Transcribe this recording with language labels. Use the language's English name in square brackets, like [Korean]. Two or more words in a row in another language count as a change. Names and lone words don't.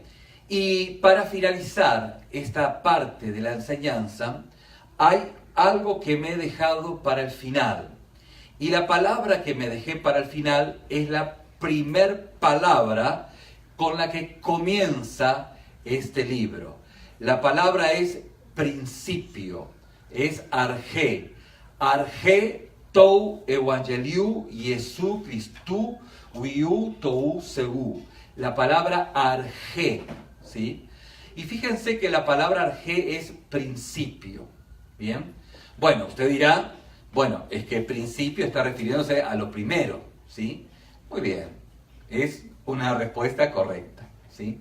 [Spanish] Y para finalizar esta parte de la enseñanza, hay algo que me he dejado para el final. Y la palabra que me dejé para el final es la primer palabra con la que comienza este libro. La palabra es principio, es arjé. [Greek] Ἀρχὴ τοῦ εὐαγγελίου Ἰησοῦ Χριστοῦ υἱοῦ τοῦ θεοῦ. [Spanish] La palabra arjé, ¿sí? Y fíjense que la palabra arjé es principio, ¿bien? Bueno, usted dirá, bueno, es que principio está refiriéndose a lo primero, ¿sí? Muy bien, es una respuesta correcta, ¿sí?